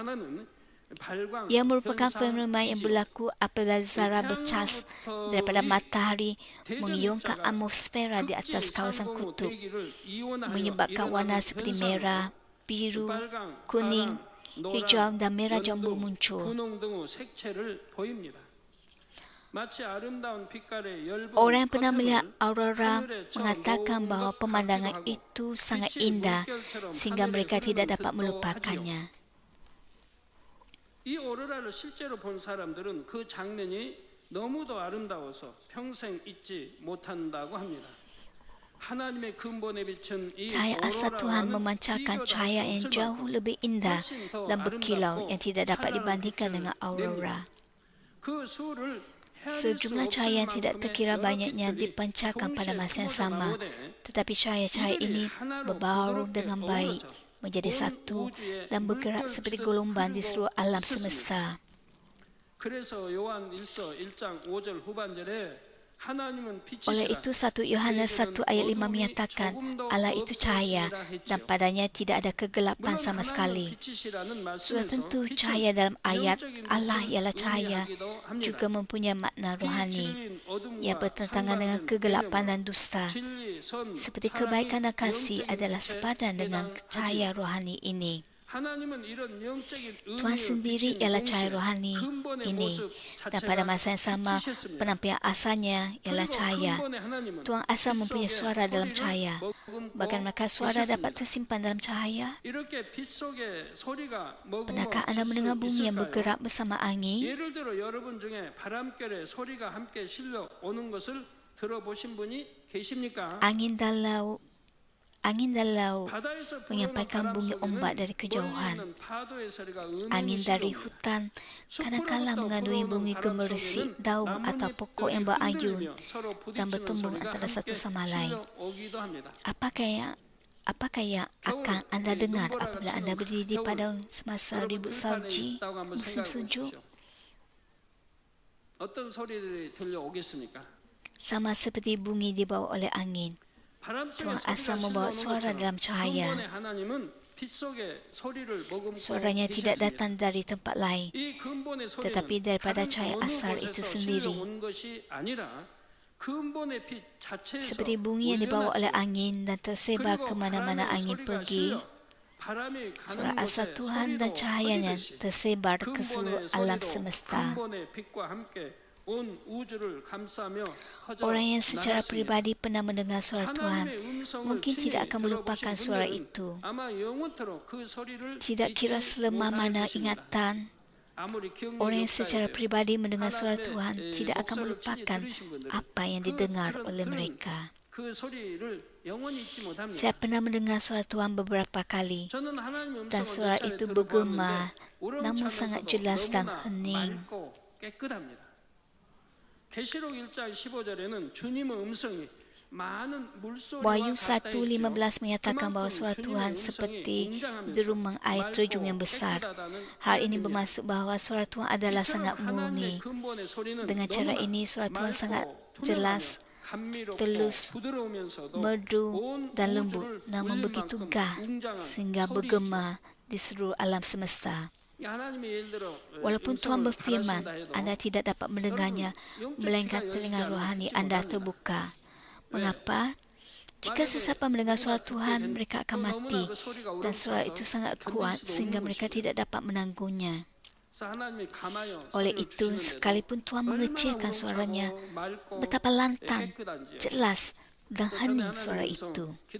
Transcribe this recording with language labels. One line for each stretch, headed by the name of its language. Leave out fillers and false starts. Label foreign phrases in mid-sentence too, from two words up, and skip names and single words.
Malay: Ia merupakan fenomena yang berlaku apabila zarah bercas daripada matahari mengiungkan atmosfera di atas kawasan kutub, menyebabkan warna seperti merah, biru, kuning, hijau dan merah jambu muncul. Orang yang pernah melihat aurora mengatakan bahawa pemandangan itu sangat indah sehingga mereka tidak dapat melupakannya.
Korean: 이 오로라를 실제로 본 사람들은 그 장면이 너무도 아름다워서 평생 잊지 못한다고 합니다. 하나님의 근본에 비친 이
Malay: Cahaya asal Tuhan memancarkan cahaya yang jauh lebih indah dan berkilau yang tidak dapat dibandingkan dengan aurora. Sejumlah cahaya yang tidak terkira banyaknya dipancarkan pada masa yang sama, tetapi cahaya-cahaya ini berbaur dengan baik, menjadi satu dan bergerak seperti gelombang di seluruh alam semesta.
Korean: 그래서 요한 1서 1장 5절 후반절에 하나님은
Malay: Oleh
Korean: 빛이시라.
Malay: itu 1 Yohanes 1 ayat 5 menyatakan Allah itu cahaya dan padanya tidak ada kegelapan
Korean: 물론
Malay: sama
Korean: 하나님은
Malay: sekali.
Korean: 빛이시라는
Malay: Sudah
Korean: 말씀에서
Malay: tentu
Korean: 빛은
Malay: cahaya dalam ayat
Korean: 영적인
Malay: Allah
Korean: 빛을
Malay: ialah cahaya
Korean: 의미하기도 합니다.
Malay: juga mempunyai makna rohani.
Korean: 진리인 어둠과
Malay: Ia bertentangan dengan
Korean: 상반된
Malay: kegelapan
Korean: 개념으로
Malay: dan dusta.
Korean: 진리, 선,
Malay: Seperti
Korean: 사랑이
Malay: kebaikan dan kasih
Korean: 영적인
Malay: adalah
Korean: 빛에
Malay: sepadan dengan
Korean: 해당하지요.
Malay: cahaya rohani ini.
Korean: 하나님은 이런 영적인
Malay: Tuhan
Korean: 의미의
Malay: sendiri
Korean: 빛인
Malay: ialah
Korean: 동시에
Malay: cahaya rohani
Korean: 근본의
Malay: ini.
Korean: 모습
Malay: Dan pada
Korean: 자체가
Malay: masa yang sama,
Korean: 빛이셨습니다.
Malay: penampilan asalnya ialah
Korean: 그리고
Malay: cahaya.
Korean: 근본의 하나님은
Malay: Tuhan asal
Korean: 빛
Malay: mempunyai
Korean: 속에
Malay: suara dalam
Korean: 소리를
Malay: cahaya.
Korean: 머금고
Malay: Bagaimanakah suara dapat
Korean: 계셨습니다.
Malay: tersimpan dalam cahaya?
Korean: 이렇게 빛 속에 소리가 머금어
Malay: Pernahkah anda
Korean: 있을
Malay: mendengar
Korean: 수
Malay: bumi yang
Korean: 있을까요?
Malay: bergerak bersama angin?
Korean: 예를 들어 여러분 중에 바람결에 소리가 함께 실려 오는 것을 들어보신 분이 계십니까?
Malay: Angin dan laut
Korean: 바다에서 불어오는
Malay: menyampaikan
Korean: 바람
Malay: bunyi ombak
Korean: 소리는
Malay: dari
Korean: 멀리
Malay: kejauhan.
Korean: 있는 파도의 소리가
Malay: Angin dari
Korean: 음음이
Malay: hutan
Korean: 숲으로부터
Malay: kadang-kala mengandungi
Korean: 불어오는
Malay: bunyi
Korean: 바람
Malay: gemericik
Korean: 소리는
Malay: daun atau pokok yang berayun
Korean: 흔들리며 서로
Malay: dan
Korean: 부딪히는
Malay: bertumbung
Korean: 소리가
Malay: antara satu
Korean: 함께
Malay: sama lain.
Korean: 실려오기도 합니다.
Malay: Apakah yang akan anda dengar apabila anda berdiri di padang semasa
Korean: 여러분
Malay: ribut
Korean: 들판에
Malay: salji
Korean: 있다고 한번
Malay: musim
Korean: 생각해
Malay: sejuk?
Korean: 보십시오. 어떤 소리들이 들려오겠습니까?
Malay: Sama seperti bunyi dibawa oleh angin.
Korean: 바람 속에
Malay: Tuhan
Korean: 소리가
Malay: asal membawa
Korean: 실려오는
Malay: suara
Korean: 것처럼
Malay: dalam cahaya.
Korean: 근본의 하나님은 빛 속에 소리를 머금고
Malay: Suaranya tidak
Korean: 계셨습니다.
Malay: datang dari tempat lain,
Korean: 이 근본의 소리는
Malay: tetapi daripada
Korean: 다른
Malay: cahaya
Korean: 어느
Malay: asal
Korean: 곳에서
Malay: itu sendiri.
Korean: 실려온 것이 아니라 근본의 빛 자체에서
Malay: Seperti bunyi yang dibawa oleh
Korean: 울려났지요.
Malay: angin dan tersebar
Korean: 그리고
Malay: ke mana-mana
Korean: 바람의
Malay: angin
Korean: 소리가
Malay: pergi.
Korean: 실려 바람이
Malay: Suara
Korean: 가는
Malay: asal
Korean: 곳에
Malay: Tuhan
Korean: 소리로
Malay: dan cahayanya
Korean: 퍼지듯이
Malay: tersebar ke
Korean: 근본의
Malay: seluruh alam
Korean: 소리도
Malay: semesta.
Korean: 근본의 빛과 함께 온 우주를 감싸며 퍼져
Malay: Orang yang secara
Korean: 나갔습니다.
Malay: pribadi pernah mendengar suara Tuhan
Korean: 하나님의 음성을
Malay: mungkin
Korean: 친히
Malay: tidak akan melupakan
Korean: 들어보신
Malay: suara
Korean: 분들은
Malay: itu.
Korean: 아마 영원토록 그 소리를
Malay: Tidak kira
Korean: 잊지
Malay: selemah
Korean: 못할
Malay: mana
Korean: 것입니다.
Malay: ingatan,
Korean: 아무리 기억력이
Malay: orang yang
Korean: 없다
Malay: secara
Korean: 해도요.
Malay: pribadi mendengar suara
Korean: 하나님의
Malay: Tuhan tidak akan
Korean: 목소리를
Malay: melupakan
Korean: 친히 들으신 분들은
Malay: apa yang didengar oleh mereka.
Korean: 그 소리를 영원히 잊지 못합니다.
Malay: Saya pernah mendengar suara Tuhan beberapa kali
Korean: 저는 하나님의
Malay: dan
Korean: 음성을
Malay: suara
Korean: 몇 차례
Malay: itu
Korean: 들어보았는데
Malay: bergema, namun sangat
Korean: 우렁차면서도
Malay: jelas dan
Korean: 너무나
Malay: hening.
Korean: 맑고 깨끗합니다. 계시록 1장 15절에는 주님의 음성이 많은 물소리와
Malay: Wahyu
Korean: 같다
Malay: 1:15 menyatakan bahawa
Korean: 그만큼
Malay: suara
Korean: 주님의
Malay: Tuhan
Korean: 음성이
Malay: seperti
Korean: 웅장하면서
Malay: derumang air terjun yang
Korean: 맑고
Malay: besar.
Korean: 깨끗하다는
Malay: Hal ini
Korean: 이야기입니다.
Malay: bermaksud bahawa suara Tuhan adalah
Korean: 이처럼
Malay: sangat
Korean: 하나님의
Malay: murni.
Korean: 근본의 소리는
Malay: Dengan cara
Korean: 너무나
Malay: ini suara Tuhan sangat
Korean: 맑고
Malay: jelas,
Korean: 투명하며 감미롭고
Malay: telus,
Korean: 부드러우면서도
Malay: merdu
Korean: 온
Malay: dan
Korean: 우주를
Malay: lembut, namun
Korean: 울릴
Malay: begitu
Korean: 만큼
Malay: gah
Korean: 웅장한
Malay: sehingga
Korean: 소리이죠.
Malay: bergema di seluruh alam semesta.
Korean: 하나님이 예를 들어
Malay: Walaupun Tuhan
Korean: 음성을
Malay: berfirman,
Korean: 가르친다 해도
Malay: anda tidak dapat mendengarnya, melainkan telinga rohani anda terbuka. Mengapa? Jika sesiapa mendengar suara Tuhan, mereka akan mati dan suara itu sangat kuat sehingga mereka tidak dapat menanggungnya. Oleh itu, sekalipun Tuhan mengecilkan suaranya, betapa lantang, jelas dan hening suara itu.